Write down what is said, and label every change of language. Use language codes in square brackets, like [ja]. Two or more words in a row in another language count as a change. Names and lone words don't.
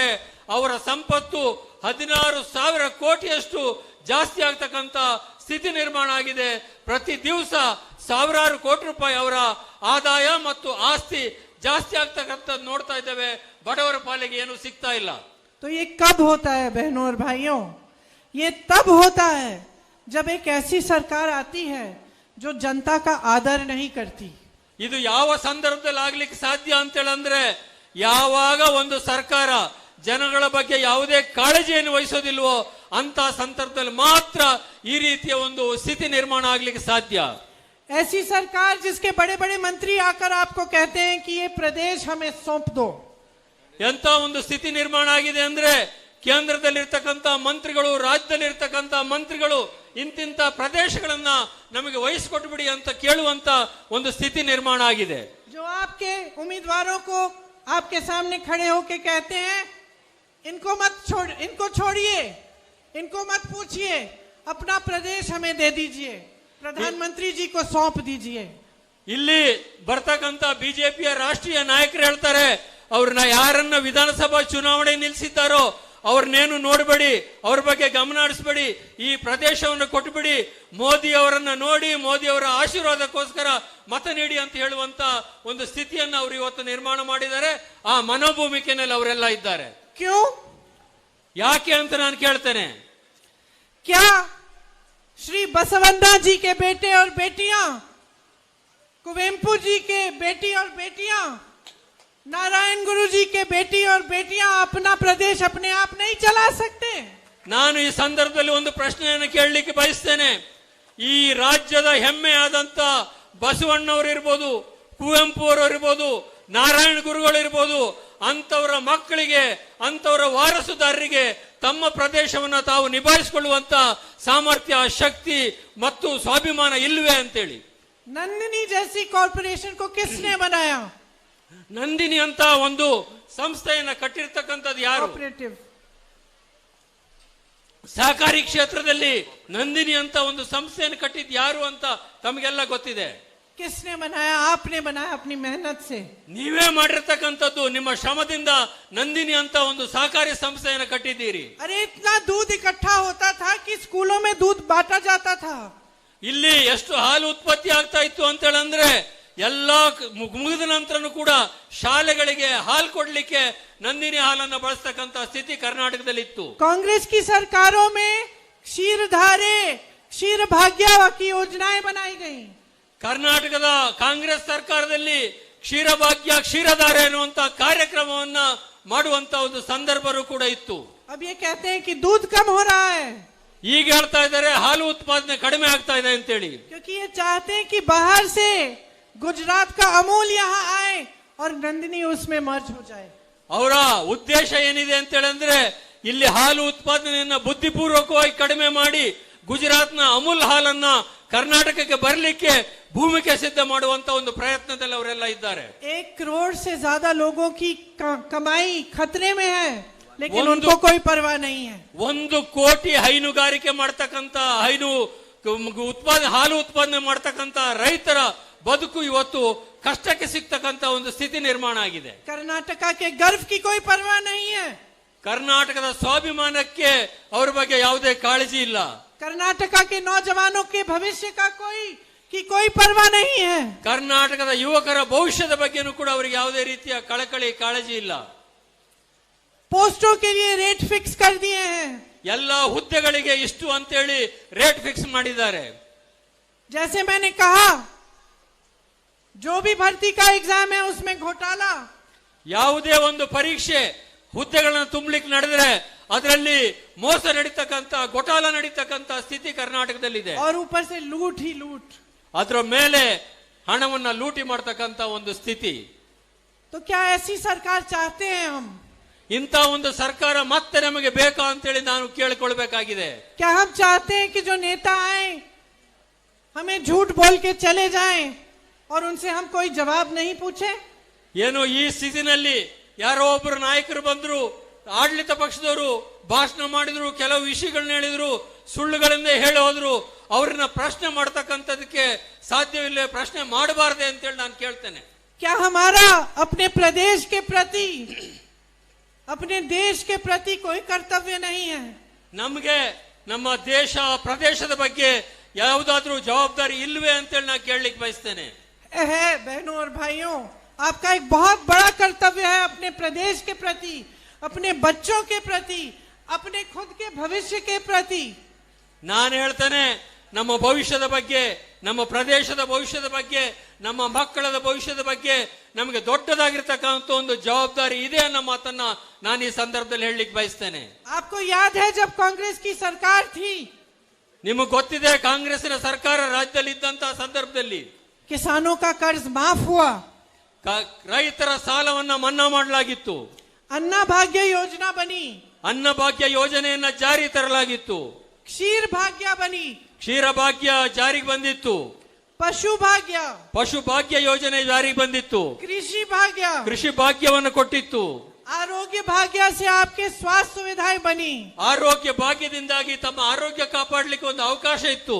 [kn] ಅವರ ಸಂಪತ್ತು 16,000 ಕೋಟಿಯಷ್ಟು ಜಾಸ್ತಿ ಆಗ್ತಕ್ಕಂತ ಸ್ಥಿತಿ ನಿರ್ಮಾಣ ಆಗಿದೆ। ಪ್ರತಿ ದಿವಸ ಸಾವಿರಾರು ಕೋಟಿ ರೂಪಾಯಿ ಅವರ ಆದಾಯ ಮತ್ತು ಆಸ್ತಿ ಜಾಸ್ತಿ ಆಗ್ತಕ್ಕಂಥ ನೋಡ್ತಾ ಇದ್ದೇವೆ। ಬಡವರ ಪಾಲಿಗೆ ಏನು ಸಿಗ್ತಾ ಇಲ್ಲ। [hi] तो ये कब होता है बहनों और भाइयों? ये तब होता है जब एक ऐसी सरकार आती है जो जनता का आदर नहीं करती। [kn] ಇದು ಯಾವ ಸಂದರ್ಭದಲ್ಲಿ ಆಗ್ಲಿಕ್ಕೆ ಸಾಧ್ಯ ಅಂತ ಹೇಳಂದ್ರೆ, ಯಾವಾಗ ಒಂದು ಸರ್ಕಾರ ಜನಗಳ ಬಗ್ಗೆ ಯಾವುದೇ ಕಾಳಜಿಯನ್ನು ವಹಿಸೋದಿಲ್ವೋ ಅಂತ ಸಂದರ್ಭದಲ್ಲಿ ಮಾತ್ರ ಈ ರೀತಿಯ ಒಂದು ಸ್ಥಿತಿ ನಿರ್ಮಾಣ ಆಗ್ಲಿಕ್ಕೆ ಸಾಧ್ಯ। [hi] ऐसी सरकार जिसके बड़े बड़े मंत्री आकर आपको कहते हैं कि ये प्रदेश हमें सौंप दो। [kn] ಎಂತ ಒಂದು ಸ್ಥಿತಿ ನಿರ್ಮಾಣ ಆಗಿದೆ ಅಂದ್ರೆ, ಕೇಂದ್ರದಲ್ಲಿರ್ತಕ್ಕಂಥ ಮಂತ್ರಿಗಳು, ರಾಜ್ಯದಲ್ಲಿರ್ತಕ್ಕಂಥ ಮಂತ್ರಿಗಳು ಇಂತಿಂತ ಪ್ರದೇಶಗಳನ್ನ ನಮಗೆ ವಹಿಸಿಕೊಟ್ಬಿಡಿ ಅಂತ ಕೇಳುವಂತ ಒಂದು ಸ್ಥಿತಿ ನಿರ್ಮಾಣ ಆಗಿದೆ। [hi] जो आपके उम्मीदवारों को आपके सामने खड़े होके कहते हैं इनको छोड़िए, इनको मत पूछिए, अपना प्रदेश हमें दे दीजिए, प्रधानमंत्री जी को सौंप दीजिए। [kn] ಇಲ್ಲಿ ಬರ್ತಕ್ಕಂಥ ಬಿಜೆಪಿಯ ರಾಷ್ಟ್ರೀಯ ನಾಯಕರು ಹೇಳ್ತಾರೆ, ಅವ್ರನ್ನ ಯಾರನ್ನ ವಿಧಾನಸಭಾ ಚುನಾವಣೆ ನಿಲ್ಲಿಸಿದ್ದಾರೋ ಅವ್ರನ್ನೇನು ನೋಡಬೇಡಿ, ಅವ್ರ ಬಗ್ಗೆ ಗಮನ ಹರಿಸಬೇಡಿ, ಈ ಪ್ರದೇಶವನ್ನು ಕೊಟ್ಟುಬಿಡಿ, ಮೋದಿ ಅವರನ್ನ ನೋಡಿ ಮೋದಿ ಅವರ ಆಶೀರ್ವಾದಕ್ಕೋಸ್ಕರ ಮತ ನೀಡಿ ಅಂತ ಹೇಳುವಂತ ಒಂದು ಸ್ಥಿತಿಯನ್ನು ಅವರು ಇವತ್ತು ನಿರ್ಮಾಣ ಮಾಡಿದ್ದಾರೆ। ಆ ಮನೋಭೂಮಿಕೆನಲ್ಲಿ ಅವರೆಲ್ಲ ಇದ್ದಾರೆ। [hi] क्यों? [kn] ಯಾಕೆ ಅಂತ ನಾನು ಕೇಳ್ತೇನೆ। [hi] क्या श्री बसवन्ना जी के बेटे और बेटियां, कुवेम्पु जी के बेटी और बेटियां, नारायण गुरु जी के बेटी और बेटियां अपना प्रदेश अपने आप नहीं चला सकते? [kn] ನಾನು ಈ ಸಂದರ್ಭದಲ್ಲಿ ಒಂದು ಪ್ರಶ್ನೆಯನ್ನು ಕೇಳಲಿಕ್ಕೆ ಬಯಸ್ತೇನೆ। ಈ ರಾಜ್ಯದ ಹೆಮ್ಮೆಯಾದಂತ ಬಸವಣ್ಣವರು ಇರ್ಬೋದು, ಕುವೆಂಪು ಅವರು ಇರ್ಬೋದು, ನಾರಾಯಣ ಗುರುಗಳು ಇರ್ಬೋದು, ಅಂತವರ ಮಕ್ಕಳಿಗೆ, ಅಂತವರ ವಾರಸುದಾರರಿಗೆ ತಮ್ಮ ಪ್ರದೇಶವನ್ನು ತಾವು ನಿಭಾಯಿಸಿಕೊಳ್ಳುವಂತ ಸಾಮರ್ಥ್ಯ, ಶಕ್ತಿ ಮತ್ತು ಸ್ವಾಭಿಮಾನ ಇಲ್ವೇ ಅಂತೇಳಿ। [hi] नंदिनी जैसी कॉर्पोरेशन को किसने बनाया? [kn] ನಂದಿನಿ ಅಂತ ಒಂದು ಸಂಸ್ಥೆಯನ್ನ ಕಟ್ಟಿರ್ತಕ್ಕಂಥದ್ದು ಯಾರು? [hi] कोऑपरेटिव [kn] ಸಹಕಾರಿ ಕ್ಷೇತ್ರದಲ್ಲಿ ನಂದಿನಿ ಅಂತ ಒಂದು ಸಂಸ್ಥೆಯನ್ನು ಕಟ್ಟಿದ್ ಯಾರು ಅಂತ ತಮಗೆಲ್ಲ ಗೊತ್ತಿದೆ. [hi] किसने बनाया? आपने बनाया अपनी मेहनत से. [kn] ನೀವೇ ಮಾಡಿರ್ತಕ್ಕಂಥದ್ದು, ನಿಮ್ಮ ಶ್ರಮದಿಂದ ನಂದಿನಿ ಅಂತ ಒಂದು ಸಹಕಾರಿ ಸಂಸ್ಥೆಯನ್ನು ಕಟ್ಟಿದ್ದೀರಿ. [hi] अरे इतना दूध इकट्ठा होता था कि स्कूलों में दूध बांटा जाता था. [kn] ಇಲ್ಲಿ ಎಷ್ಟು ಹಾಲು ಉತ್ಪತ್ತಿ ಆಗ್ತಾ ಇತ್ತು ಅಂತ ಹೇಳಂದ್ರೆ ಎಲ್ಲ ಮುಗಿದ ನಂತರನೂ ಕೂಡ ಶಾಲೆಗಳಿಗೆ ಹಾಲು ಕೊಡ್ಲಿಕ್ಕೆ ನಂದಿನಿ ಹಾಲನ್ನು ಬಳಸ್ತಕ್ಕಂತ ಸ್ಥಿತಿ ಕರ್ನಾಟಕದಲ್ಲಿ ಇತ್ತು. [hi] कांग्रेस की सरकारों में क्षीरधारे, क्षीर भाग्य की योजनाएं बनाई गई. [kn] ಕರ್ನಾಟಕದ ಕಾಂಗ್ರೆಸ್ ಸರ್ಕಾರದಲ್ಲಿ ಕ್ಷೀರಭಾಗ್ಯ ಕ್ಷೀರಧಾರೆ ಅನ್ನುವಂತ ಕಾರ್ಯಕ್ರಮವನ್ನ ಮಾಡುವಂತ ಒಂದು ಸಂದರ್ಭವೂ ಕೂಡ ಇತ್ತು. [hi] अब ये कहते हैं कि दूध कम हो रहा है. [kn] ಈಗ ಹೇಳ್ತಾ ಇದ್ದಾರೆ ಹಾಲು ಉತ್ಪಾದನೆ ಕಡಿಮೆ ಆಗ್ತಾ ಇದೆ ಅಂತೇಳಿ. [hi] क्योंकि ये चाहते हैं कि बाहर से गुजरात का अमूल यहाँ आए और नंदिनी उसमें मर्ज हो जाए. [kn] ಅವರ ಉದ್ದೇಶ ಏನಿದೆ ಅಂತ ಹೇಳಿದ್ರೆ ಇಲ್ಲಿ ಹಾಲು ಉತ್ಪಾದನೆಯನ್ನ ಬುದ್ಧಿಪೂರ್ವಕವಾಗಿ ಕಡಿಮೆ ಮಾಡಿ ಗುಜರಾತ್ನ ಅಮೂಲ್ ಹಾಲನ್ನ ಕರ್ನಾಟಕಕ್ಕೆ ಬರಲಿಕ್ಕೆ ಭೂಮಿಕೆ ಸಿದ್ಧ ಮಾಡುವಂತ ಒಂದು ಪ್ರಯತ್ನದಲ್ಲಿ ಅವರೆಲ್ಲ ಇದ್ದಾರೆ. [hi] 1 करोड़ से ज्यादा लोगों की कमाई खतरे में है, लेकिन उनको कोई परवाह नहीं है. [kn] 1 ಕೋಟಿ ಹೈನುಗಾರಿಕೆ ಮಾಡ್ತಕ್ಕಂತ ಹಾಲು ಉತ್ಪಾದನೆ ಮಾಡ್ತಕ್ಕಂತ ರೈತರ ಬದುಕು ಇವತ್ತು ಕಷ್ಟಕ್ಕೆ ಸಿಗ್ತಕ್ಕಂತ ಒಂದು ಸ್ಥಿತಿ ನಿರ್ಮಾಣ ಆಗಿದೆ. [hi] कर्नाटक के गर्व की कोई परवाह नहीं है. [kn] ಕರ್ನಾಟಕದ ಸ್ವಾಭಿಮಾನಕ್ಕೆ ಅವರ ಬಗ್ಗೆ ಯಾವುದೇ ಕಾಳಜಿ ಇಲ್ಲ. [hi] कर्नाटक के नौजवानों के भविष्य का कोई परवाह नहीं है. [kn] ಕರ್ನಾಟಕದ ಯುವಕರ ಭವಿಷ್ಯದ ಬಗ್ಗೆನೂ ಕೂಡ ಅವರಿಗೆ ಯಾವುದೇ ರೀತಿಯ ಕಳಕಳಿ ಕಾಳಜಿ ಇಲ್ಲ. [hi] पोस्टों के लिए [en] rate fix [hi] कर दिए हैं. [kn] ಎಲ್ಲ ಹುದ್ದೆಗಳಿಗೆ ಇಷ್ಟು ಅಂತೇಳಿ [en] rate fix [kn] ಮಾಡಿದ್ದಾರೆ. [hi] जैसे मैंने कहा, जो भी भर्ती का एग्जाम है उसमें घोटाला. [kn] ಯಾವುದೇ ಒಂದು ಪರೀಕ್ಷೆ ಹುದ್ದೆಗಳನ್ನು ತುಂಬಲಿಕ್ಕೆ ನಡೆದ್ರೆ ಅದರಲ್ಲಿ ಮೋಸ ನಡೀತಕ್ಕಂತ ಘೋಟಾಲ ನಡೀತಕ್ಕಂತ ಸ್ಥಿತಿ ಕರ್ನಾಟಕದಲ್ಲಿದೆ. [hi] और ऊपर से लूट ही लूट. [kn] ಅದರ ಮೇಲೆ ಹಣವನ್ನ ಲೂಟಿ ಮಾಡತಕ್ಕಂತ ಒಂದು ಸ್ಥಿತಿ. [hi] तो क्या ऐसी सरकार चाहते हैं हम? [kn] ಇಂಥ ಒಂದು ಸರ್ಕಾರ ಮತ್ತೆ ನಮಗೆ ಬೇಕಾ ಅಂತೇಳಿ ನಾನು ಕೇಳಿಕೊಳ್ಬೇಕಾಗಿದೆ. [hi] क्या हम चाहते हैं कि जो नेता आए हमें झूठ बोल के चले जाएं और उनसे हम कोई जवाब नहीं पूछे? [kn] ಏನು ಈ ಸ್ಥಿತಿನಲ್ಲಿ ಯಾರೋ ಒಬ್ಬರು ನಾಯಕರು ಬಂದ್ರು, ಆಡಳಿತ ಪಕ್ಷದವರು ಭಾಷಣ ಮಾಡಿದ್ರು, ಕೆಲವು ವಿಷಯಗಳನ್ನ ಹೇಳಿದ್ರು, ಸುಳ್ಳುಗಳಿಂದ ಹೇಳಿ ಹೋದ್ರು, ಅವ್ರನ್ನ ಪ್ರಶ್ನೆ ಮಾಡ್ತಕ್ಕಂಥದಕ್ಕೆ ಸಾಧ್ಯವಿಲ್ಲ, ಪ್ರಶ್ನೆ ಮಾಡಬಾರದೆ ಅಂತೇಳಿ ನಾನು ಕೇಳ್ತೇನೆ. [hi] क्या हमारा अपने प्रदेश के प्रति, अपने देश के प्रति कोई कर्तव्य नहीं है? [kn] ನಮಗೆ ನಮ್ಮ ದೇಶ ಪ್ರದೇಶದ ಬಗ್ಗೆ ಯಾವುದಾದ್ರೂ ಜವಾಬ್ದಾರಿ ಇಲ್ವೇ ಅಂತೇಳಿ ನಾನು ಕೇಳಲಿಕ್ಕೆ ಬಯಸ್ತೇನೆ. [hi] है बहनों और भाइयों, आपका एक बहुत बड़ा कर्तव्य है अपने प्रदेश के प्रति, अपने बच्चों के प्रति, अपने खुद के भविष्य के प्रति. [kn] ನಾನು ಹೇಳ್ತೇನೆ, ನಮ್ಮ ಭವಿಷ್ಯದ ಬಗ್ಗೆ, ನಮ್ಮ ಪ್ರದೇಶದ ಭವಿಷ್ಯದ ಬಗ್ಗೆ, ನಮ್ಮ ಮಕ್ಕಳ ಭವಿಷ್ಯದ ಬಗ್ಗೆ ನಮಗೆ ದೊಡ್ಡದಾಗಿರ್ತಕ್ಕಂಥ ಒಂದು ಜವಾಬ್ದಾರಿ ಇದೆ ಅನ್ನೋ ಮಾತನ್ನ ನಾನು ಈ ಸಂದರ್ಭದಲ್ಲಿ ಹೇಳಲಿಕ್ಕೆ ಬಯಸ್ತೇನೆ. [hi] आपको याद है जब कांग्रेस की सरकार थी, [kn] ನಿಮಗೆ ಗೊತ್ತಿದೆ ಕಾಂಗ್ರೆಸ್ಸಿನ ಸರ್ಕಾರ ರಾಜ್ಯದಲ್ಲಿ ಇದ್ದಂತಹ ಸಂದರ್ಭದಲ್ಲಿ [hi] किसानों का कर्ज माफ हुआ, [kn] ರೈತರ ಸಾಲವನ್ನ ಮನ್ನಾ ಮಾಡಲಾಗಿತ್ತು, [hi] अन्न भाग्य योजना बनी, [kn] ಅನ್ನ ಭಾಗ್ಯ ಯೋಜನೆಯನ್ನ ಜಾರಿ ತರಲಾಗಿತ್ತು, [hi] क्षीर भाग्य बनी, [kn] ಕ್ಷೀರ ಭಾಗ್ಯ ಜಾರಿಗೆ ಬಂದಿತ್ತು, [hi] पशु भाग्य, [kn] ಪಶು ಭಾಗ್ಯ ಯೋಜನೆ ಜಾರಿಗೆ ಬಂದಿತ್ತು, [hi] कृषि भाग्य, [kn] ಕೃಷಿ ಭಾಗ್ಯವನ್ನು ಕೊಟ್ಟಿತ್ತು, [hi] आरोग्य भाग्य से आपके स्वास्थ्य सुविधाएं बनी, [kn] ಆರೋಗ್ಯ ಭಾಗ್ಯದಿಂದಾಗಿ ತಮ್ಮ ಆರೋಗ್ಯ ಕಾಪಾಡಲಿಕ್ಕೆ ಒಂದು ಅವಕಾಶ ಇತ್ತು,